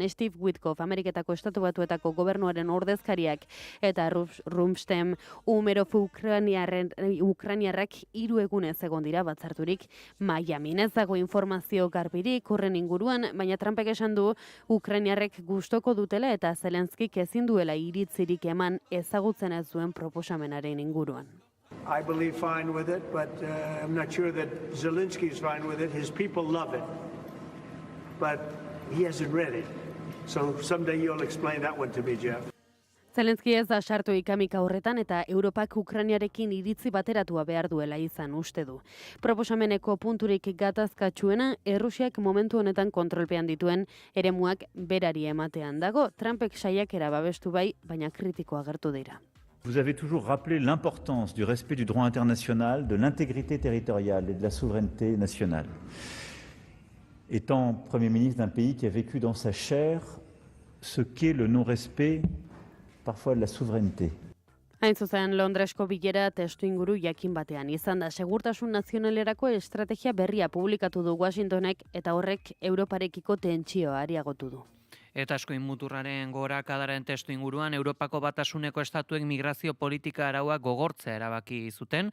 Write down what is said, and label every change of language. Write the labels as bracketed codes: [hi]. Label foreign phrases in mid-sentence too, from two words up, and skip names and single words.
[eu] Steve Witkoff, Ameriketako Estatu Batuetako gobernuaren ordezkariak eta Rumsfeld Umerov Ukrainiarrak 3 egunez egon dira batzarturik Miamin. Ez dago informazio garbirik horren inguruan, baina Trumpek esan du Ukrainiarrek gustoko dutela eta Zelenskik ezin duela iritzirik eman ezagutzen ez duen proposamenaren inguruan. [en] I believe fine with it, but I'm not sure that Zelensky is fine with it. His people love it, but he hasn't read it. So someday you'll explain that one to me, Jeff. [eu] Zelenski ez da sartu ikamika horretan eta Europak Ukrainiarekin iritzi bateratua behar duela izan uste du. Proposameneko punturik gatazkatsuena Errusiak momentu honetan kontrolpean dituen eremuak berari ematean dago. Trumpek saiakera babestu bai, baina kritiko agertu dira. [fr] Vous avez toujours rappelé l'importance du respect du droit international, de l'intégrité territoriale et de la souveraineté nationale. Étant Premier ministre d'un pays qui a vécu dans sa chair ce qu'est le non-respect parfois de la souveraineté. [eu] Hain zuzen, Londresko bilera testu inguru jakin batean izan da. Segurtasun nazionalerako estrategia berria publikatu du Washingtonek eta horrek Europarekiko tentsioa areagotu du. Eta eskuin muturraren gorakadaren testu inguruan, Europako Batasuneko estatuek migrazio politika arauak gogortzea erabaki zuten.